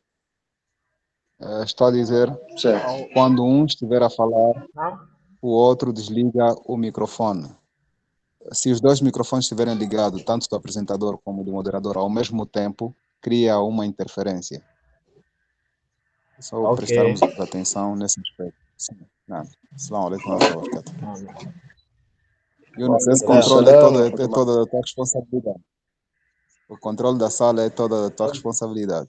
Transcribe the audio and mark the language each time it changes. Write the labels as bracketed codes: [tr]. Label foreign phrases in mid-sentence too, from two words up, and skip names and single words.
[pt] Estou a dizer, quando um estiver a falar, o outro desliga o microfone. Se os dois microfones estiverem ligados, tanto do apresentador como do moderador, ao mesmo tempo, cria uma interferência. Só prestarmos atenção nesse aspecto. [ar] السلام عليكم ورحمة الله وبركاته. [pt] Yunus, esse controle é toda da tua responsabilidade. O controle da sala é toda da tua responsabilidade.